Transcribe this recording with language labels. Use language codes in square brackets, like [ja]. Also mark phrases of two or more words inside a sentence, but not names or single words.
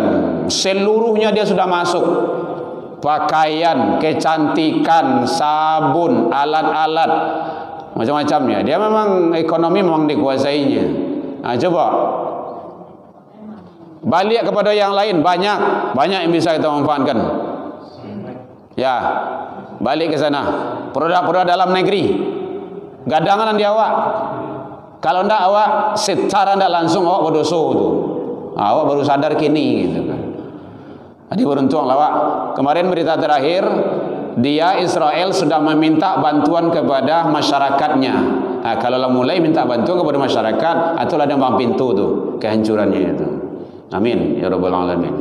[id] Seluruhnya dia sudah masuk. Pakaian, kecantikan, sabun, alat-alat, macam-macamnya. Dia memang ekonomi memang dikuasainya. Nah, coba balik kepada yang lain, banyak yang bisa kita manfaatkan. Ya, balik ke sana. Produk-produk dalam negeri, [min] gadangan di awak. Kalau ndak awak secara ndak langsung awak berdosa tu. Awak baru sadar kini gitu kan. Jadi beruntung awak. [id] Kemarin berita terakhir, dia Israel sudah meminta bantuan kepada masyarakatnya. Nah, kalau mulai minta bantuan kepada masyarakat, itulah dembang pintu tu kehancurannya itu. [ar] Amin ya rabbal alamin.